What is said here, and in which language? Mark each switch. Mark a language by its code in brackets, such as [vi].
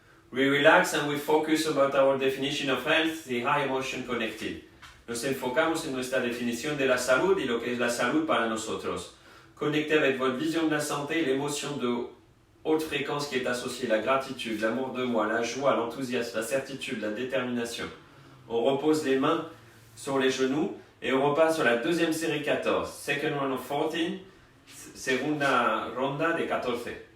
[en] We relax and we focus about our definition of health, the high emotion connected. [es] Nos enfocamos en nuestra definición de la salud y lo que es la salud para nosotros. [fr] Connecté avec votre vision de la santé et l'émotion de haute fréquence qui est associée, la gratitude, l'amour de moi, la joie, l'enthousiasme, la certitude, la détermination. On repose les mains sur les genoux et on repart sur la deuxième série 14. [en] Second round of 14. [es] Segunda ronda de 14.